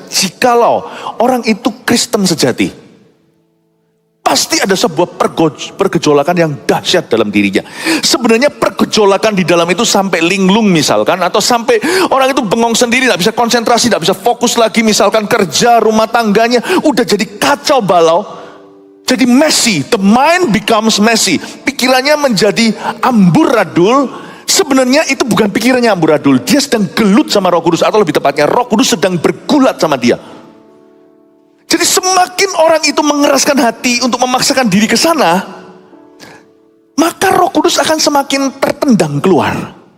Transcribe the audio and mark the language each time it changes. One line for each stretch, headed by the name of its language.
Indonesian: Jikalau orang itu Kristen sejati. Pasti ada sebuah pergejolakan yang dahsyat dalam dirinya. Sebenarnya pergejolakan di dalam itu sampai linglung misalkan. Atau sampai orang itu bengong sendiri, gak bisa konsentrasi, gak bisa fokus lagi. Misalkan kerja, rumah tangganya, udah jadi kacau balau. Jadi
English: messy, the mind becomes messy.
Indonesian: Pikirannya menjadi amburadul. Sebenarnya itu bukan pikirannya amburadul. Dia sedang gelut sama Roh Kudus. Atau lebih tepatnya Roh Kudus sedang bergulat sama dia. Jadi semakin orang itu mengeraskan hati untuk memaksakan diri ke sana, maka Roh Kudus akan semakin tertendang keluar.